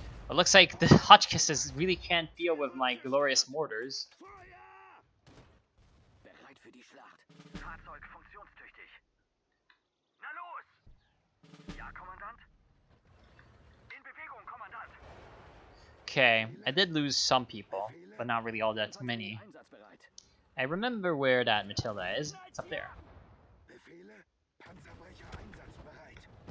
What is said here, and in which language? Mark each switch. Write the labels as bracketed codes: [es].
[en] It looks like the Hotchkisses really can't deal with my glorious mortars. [de] Bereit für die Schlacht. Fahrzeug funktionstüchtig. Na los! Ja, Kommandant? In Bewegung, Kommandant! [en] Okay, I did lose some people, but not really all that many. I remember where that Matilda is. It's up there. [de] Befehle. Panzerbrecher einsatzbereit.